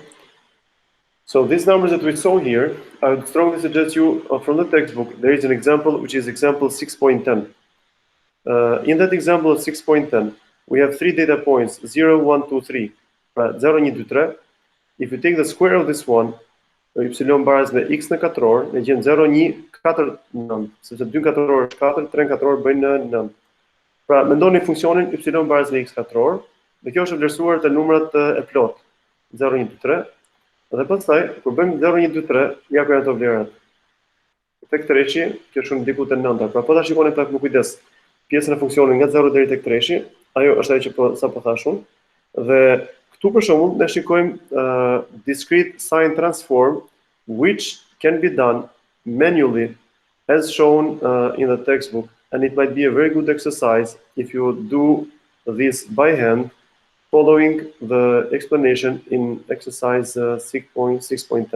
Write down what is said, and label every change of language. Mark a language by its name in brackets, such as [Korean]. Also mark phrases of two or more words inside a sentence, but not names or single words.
[English] So these numbers that we saw here, I would strongly suggest you from the textbook, there is an example which is example 6.10. In that example of 6.10, we have 3 data points, 0, 1, 2, 3. [Albanian] 0, 1, 2, 3. [English] If you take the square of this one, [Albanian] y baraz me x në katror, ne gjen 0, 1, 4, 9. Sepse 2 katror është 4, 3 katror bëjnë 9. Pra, mendoni funksionin y baraz me x katror, dhe kjo është vlerësuar te numrat e plot. 0, 1, 2, 3. Dhe pastaj, kur bëjmë 0, 1, 2, 3, ja ku janë ato vlerat. Tek treshi, kjo është diku te 9. Pra, po ta shikoni pak me kujdes pjesën e funksionit nga 0 deri tek treshi, ajo është ajo që sapo thash unë. Dhe këtu për shembull ne shikojmë [English] discrete sine transform which can be done manually as shown in the textbook, and it might be a very good exercise if you do this by hand following the explanation in exercise 6.10.